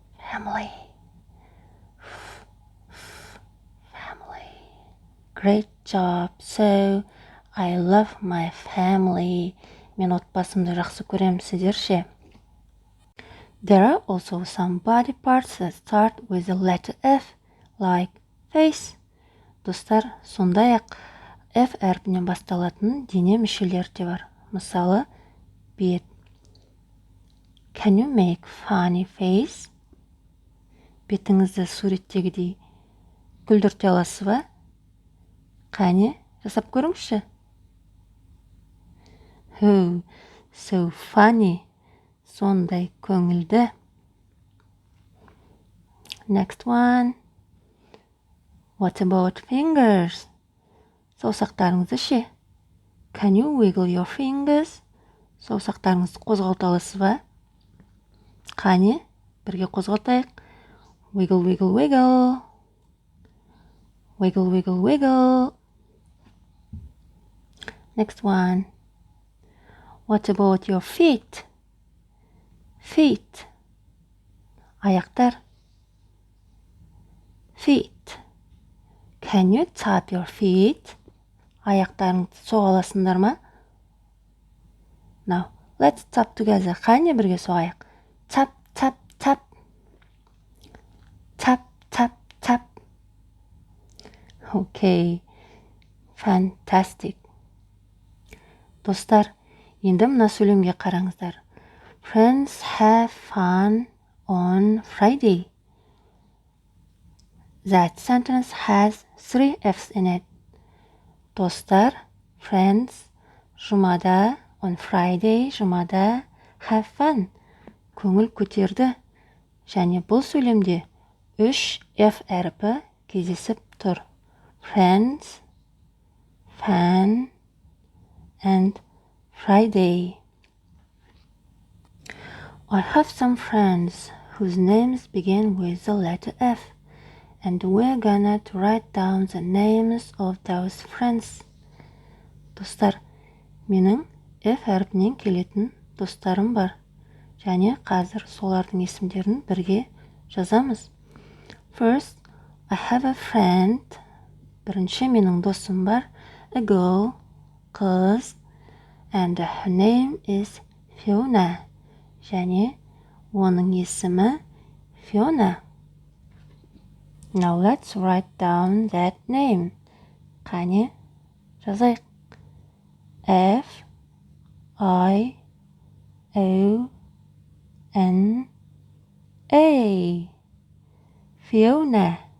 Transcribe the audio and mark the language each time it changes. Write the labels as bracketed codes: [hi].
[en] Family. Family. Great job. So, I love my family. [kk] Мен отбасымды жақсы көрем, сіздер ше? [en] There are also some body parts that start with the letter F, like face. [kk] Достар, сондай-ақ F әрпінен басталатын дене мүшелері де бар. Мысалы, бет. [en] Can you make funny face? [kk] Бетіңізді суреттегідей күлдірте аласыз ба? Қане, жасап көріңізші. [en] Oh, so funny. [kk] Сондай көңілді. [en] Next one. What about fingers? [kk] Саусақтарыңызды ше? [en] Can you wiggle your fingers? [kk] Саусақтарыңызды қозғалта аласыз ба? Қане, бірге қозғалтайық. [en] Wiggle, wiggle, wiggle. Wiggle, wiggle, wiggle. Next one. What about your feet? Feet. [kk] Аяқтар. [en] Feet. Can you tap your feet? [kk] Аяқтарыңызды соға аласыңдар ма? [en] Now, let's tap together. [kk] Қане бірге соғайық. [en] Tap, tap, tap. Tap, tap, tap. Okay. Fantastic. [kk] Достар, енді мына сөйлемге қараңыздар. [en] Friends have fun on Friday. That sentence has 3 F's in it. Достар, friends, [kk] жұмада, [en] on Friday, жұмада, have fun. [kk] Көңіл көтерді. Және бұл сөйлемде 3 F әріпі кездесіп тұр. [en] Friends, fun, and Friday. I have some friends whose names begin with the letter F, and we're gonna to write down the names of those friends. [kk] Достар, менің F әрпінен келетін достарым бар. Және қазір солардың есімдерін бірге жазамыз. [en] First, I have a friend. [kk] Бірінші менің досым бар. [en] A girl, қыз. And her name is Fiona. [kk] Және оның есімі Fiona. [en] Now let's write down that name. [kk] Қане, жазайық. F, I, O, N, A. Fiona.